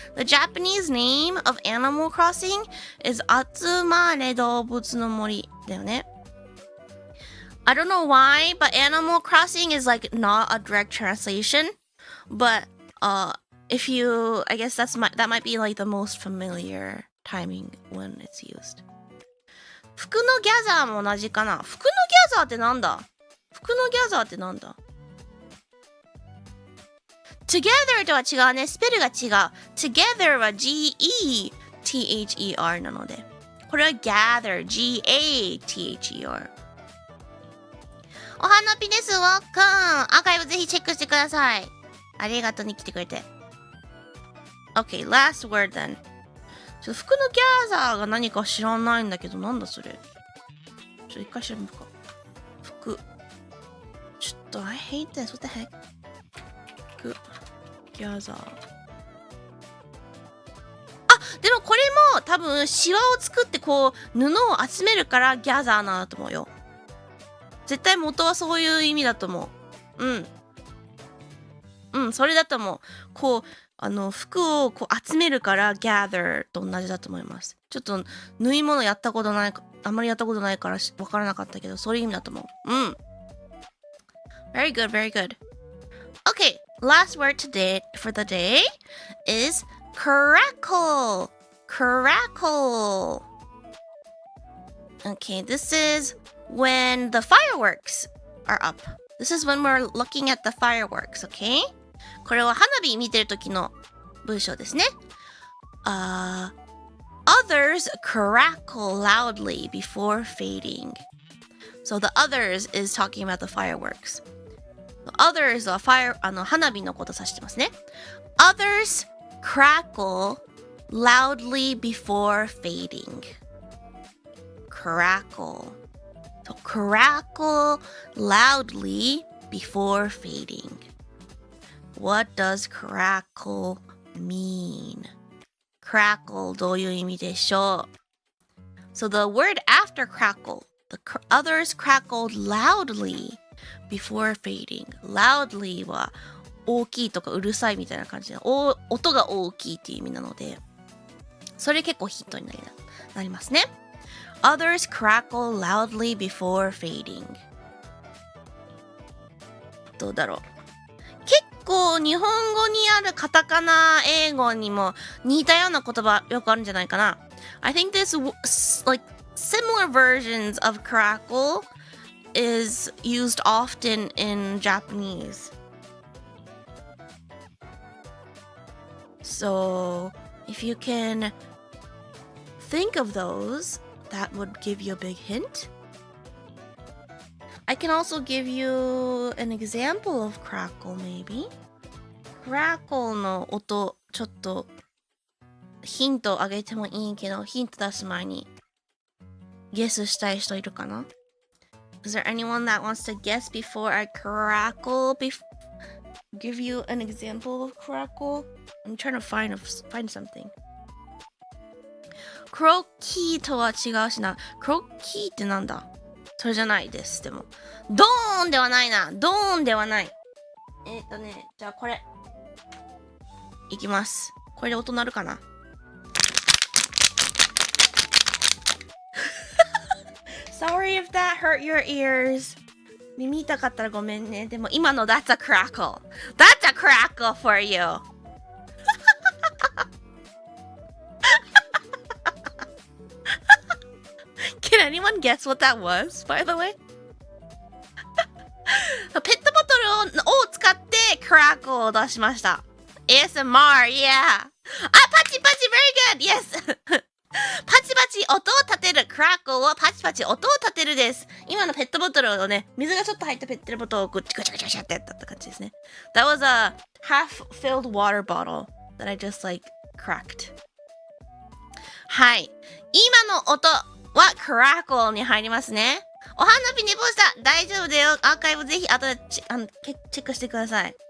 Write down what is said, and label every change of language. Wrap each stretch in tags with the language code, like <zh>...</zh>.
<en>The Japanese name of Animal Crossing is</en> <ja>集まれ動物の森だよね。</ja> <en>I don't know why, but Animal Crossing is like not a direct translation. But if you, I guess that might be like the most familiar timing when it's used.</en> <ja>服のギャザーも同じかな。服のギャザーってなんだ？服のギャザーってなんだ？ Together とは違うね。スペルが違う。 Together は G-E-T-H-E-R なので。これは gather。G-A-T-H-E-R。 お花ぴです。わっかん。アーカイブぜひチェックしてください。ありがとうに来てくれて。</ja> <en>Okay, last word then.</en> <ja>服のギャザーが何か知らないんだけど、なんだそれ。一回調べるか。服。ちょっと、</ja> <en>I hate this. What the heck?</en> <ja>服。ギャザー。でもこれも多分シワを作ってこう布を集めるからギャザーなんだと思うよ。絶対元はそういう意味だと思う。それだと思う。こう服をこう集めるから gather と同じだと思います。ちょっと縫い物やったことない、あんまりやったことないからわからなかったけど、そういう意味だと思う。</ja> <en>Very good, very good. Okay, last word today for the day is crackle. Crackle. Okay, this is when the fireworks are up. This is when we're looking at the fireworks, okay?</en> <ja>これは花火見てる時の文章ですね。</ja> <en>Others crackle loudly before fading. So the others is talking about the fireworks.</en> <ja>Others は花火のこと指してますね。</ja> <en>Others crackle loudly before fading. crackle. So crackle loudly before fading. What does crackle mean?</en> <ja>Crackle どういう意味でしょう?</ja> <en>So the word after crackle, the others crackled loudly before fading.</en> <ja>Loudly は大きいとかうるさいみたいな感じで、音が大きいっていう意味なので、それ結構ヒントになりますね。</ja> <en>Others crackle loudly before fading.</en> <ja>どうだろう。結構日本語にあるカタカナ英語にも似たような言葉よくあるんじゃないかな。</ja> <en>I think this like similar versions of crackle is used often in Japanese. So if you can think of those, that would give you a big hint. I can also give you an example of crackle, maybe.</en> <ja>Crackle の音、ちょっとヒントあげてもいいけど、ヒント出す前にゲスしたい人いるかな?</ja> <en>Is there anyone that wants to guess before I crackle? Give you an example of crackle? I'm trying to find something.</en> <ja>クロッキーとは違うしな。クロッキーってなんだ？それじゃないです。でもドーンではないな。ドーンではない。じゃあこれいきます。これで音鳴るかな？</ja> <en>Sorry if that hurt your ears.</en> <ja>耳痛かったらごめんね。でも今の</ja> <en>That's a crackle. That's a crackle for you. Can anyone guess what that was, by the way?</en> <ja>ペットボトルを使って crackle を出しました。</ja> <en>ASMR, yeah.</en> <ja>パチパチ</ja> <en>very good, yes.</en> <ja>パチパチ音を立てる crackle はパチパチ音を立てるです。今のペットボトルをね、水がちょっと入ったペットボトルをぐちゃぐちゃぐちゃってやったって感じですね。</ja> <en>That was a half-filled water bottle that I just like cracked.</en> <ja>はい。今の音は crackle に入りますね。お花火寝坊した。大丈夫だよ。アーカイブぜひ後でチェックしてください。</ja>